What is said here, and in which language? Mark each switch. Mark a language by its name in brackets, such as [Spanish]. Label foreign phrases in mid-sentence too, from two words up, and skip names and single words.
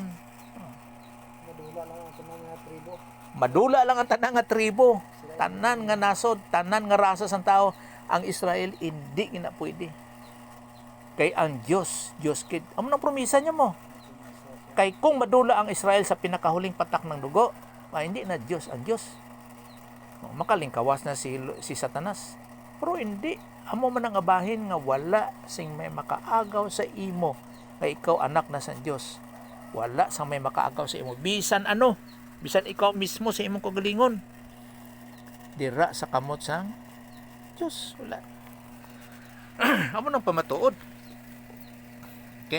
[Hiligaynon] Madula lang ang tanang nga tribo. Madula lang ang tanan nga tribo, tanan nga nasod, tanan nga rasa sang tao. [Filipino] Ang Israel hindi na pwede. [Hiligaynon] Kay ang Diyos kid. Amo nang promisa niya mo. Kay kung madula [Filipino] ang Israel sa pinakahuling patak ng dugo, hindi na Diyos ang Diyos. [Hiligaynon] Makalingkawas na si Satanas. [Filipino] Pero hindi. [Hiligaynon] Amo man ang abahin nga wala sing may makaagaw sa imo nga ikaw anak na sa Diyos. Wala sang may makaagaw sa imo. Bisan ano, bisan ikaw mismo sa imong kagalingon. Dira sa kamot sang Diyos. Wala. Amo nang pamatuod. Okay.